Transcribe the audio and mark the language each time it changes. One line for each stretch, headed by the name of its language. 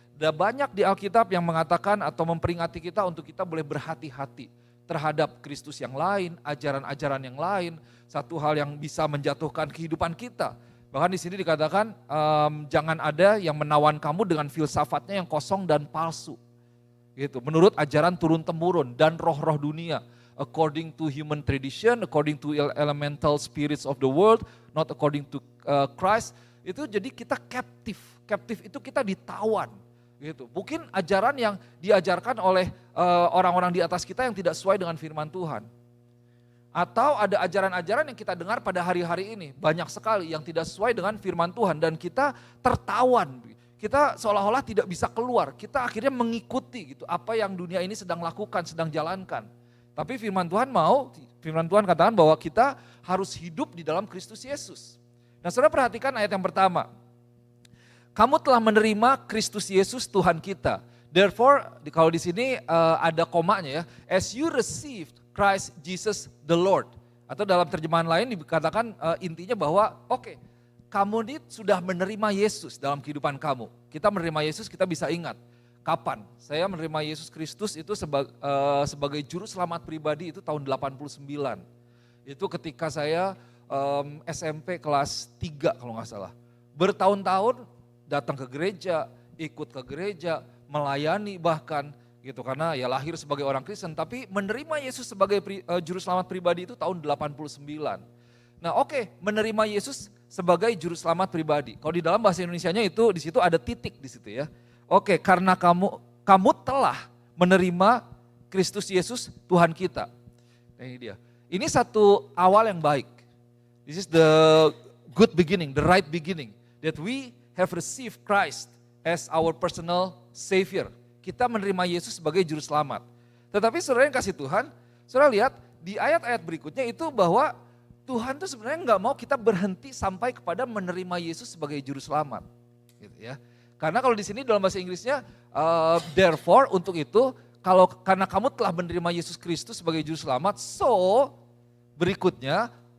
Indonesian: Ada banyak di Alkitab yang mengatakan atau memperingati kita untuk kita boleh berhati-hati terhadap Kristus yang lain, ajaran-ajaran yang lain, satu hal yang bisa menjatuhkan kehidupan kita. Bahkan di sini dikatakan jangan ada yang menawan kamu dengan filsafatnya yang kosong dan palsu. Gitu, menurut ajaran turun-temurun dan roh-roh dunia.
English: According to human tradition, according to elemental spirits of the world, not according to Christ.
Indonesian: Itu jadi kita captive. Captive itu kita ditawan. Gitu. Mungkin ajaran yang diajarkan oleh orang-orang di atas kita yang tidak sesuai dengan firman Tuhan. Atau ada ajaran-ajaran yang kita dengar pada hari-hari ini, banyak sekali yang tidak sesuai dengan firman Tuhan dan kita tertawan. Kita seolah-olah tidak bisa keluar, kita akhirnya mengikuti gitu apa yang dunia ini sedang lakukan, sedang jalankan. Tapi firman Tuhan katakan bahwa kita harus hidup di dalam Kristus Yesus. Nah saudara perhatikan ayat yang pertama. Kamu telah menerima Kristus Yesus Tuhan kita.
English: Therefore,
Indonesian: kalau di sini ada komanya ya,
English: as you received Christ Jesus the Lord.
Indonesian: Atau dalam terjemahan lain dikatakan intinya bahwa oke, kamu ini sudah menerima Yesus dalam kehidupan kamu. Kita menerima Yesus, kita bisa ingat. Kapan? Saya menerima Yesus Kristus itu sebagai juru selamat pribadi itu tahun 89. Itu ketika saya SMP kelas 3 kalau nggak salah. Bertahun-tahun datang ke gereja, ikut ke gereja, melayani bahkan gitu karena ya lahir sebagai orang Kristen tapi menerima Yesus sebagai juru selamat pribadi itu tahun 89. Nah oke, menerima Yesus sebagai juru selamat pribadi. Kalau di dalam bahasa Indonesianya itu di situ ada titik di situ ya. Oke, karena kamu telah menerima Kristus Yesus Tuhan kita. Nah, ini dia. Ini satu awal yang baik.
English: This is the good beginning, the right beginning. That we have received Christ as our personal Savior.
Indonesian: Kita menerima Yesus sebagai juru selamat. Tetapi saudara yang kasih Tuhan, saudara lihat di ayat-ayat berikutnya itu bahwa Tuhan tuh sebenarnya nggak mau kita berhenti sampai kepada menerima Yesus sebagai juru selamat. Gitu ya. Karena kalau di sini dalam bahasa Inggrisnya, therefore untuk itu, karena kamu telah menerima Yesus Kristus sebagai juru selamat, so berikutnya